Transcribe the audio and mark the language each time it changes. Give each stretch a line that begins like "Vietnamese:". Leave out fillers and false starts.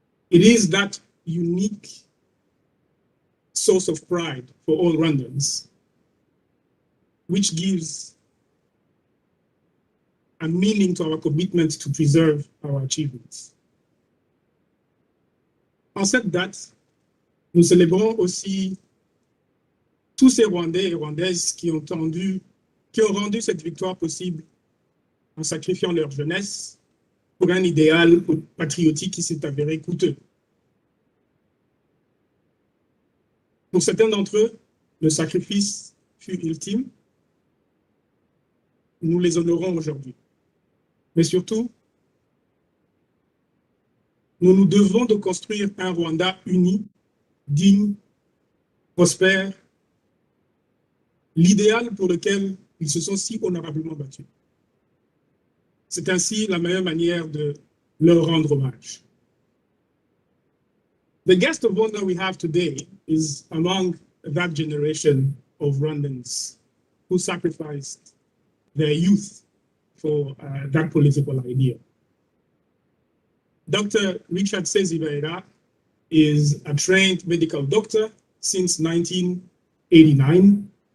English: It is that unique source of pride for all Rwandans, which gives a meaning to our commitment to preserve our achievements.
French: En cette date, nous célébrons aussi tous ces Rwandais et Rwandaises qui ont rendu cette victoire possible en sacrifiant leur jeunesse pour un idéal patriotique qui s'est avéré coûteux. Pour certains d'entre eux, le sacrifice fut ultime. Nous les honorons aujourd'hui. Mais surtout, nous nous devons de construire un Rwanda uni, digne, prospère, l'idéal pour lequel ils se sont si honorablement battus. C'est ainsi la meilleure manière de leur rendre hommage.
English: The guest of honor we have today is among that generation of Rwandans who sacrificed their youth for that political idea. Dr. Richard Sezibera is a trained medical doctor since 1989.